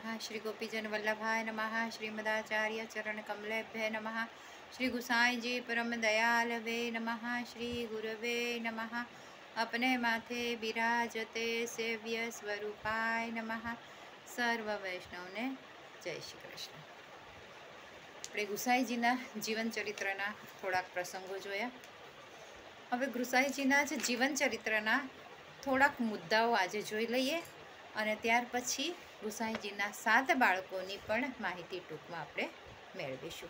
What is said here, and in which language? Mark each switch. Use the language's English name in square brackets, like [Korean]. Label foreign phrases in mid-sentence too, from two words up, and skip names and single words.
[Sanskrit] श्री गोपीजन वल्लभाय नमः। श्रीमदाचार्य चरण कमलेभ्य नमः। श्री गुसाई जी परम दयाल वे नमः। श्री गुरवे नमः। अपने माथे विराजते सेव्य स्वरूपाय नमः। [Gujarati] સર્વ વૈષ્ણવ ને જય શ્રી કૃષ્ણ। આપણે ગુસાઈજીના જીવન ચરિત્રના થોડાક પ્રસંગો જોયા. હવે ગુસાઈજીના જ જીવન ચરિત્રના થોડાક મુદ્દાઓ આજે જોઈ લઈએ અને ત્યાર પછી ગુસાઈજીના 7 બાળકોની પણ માહિતી ટૂંકમાં આપણે મેળવીશું.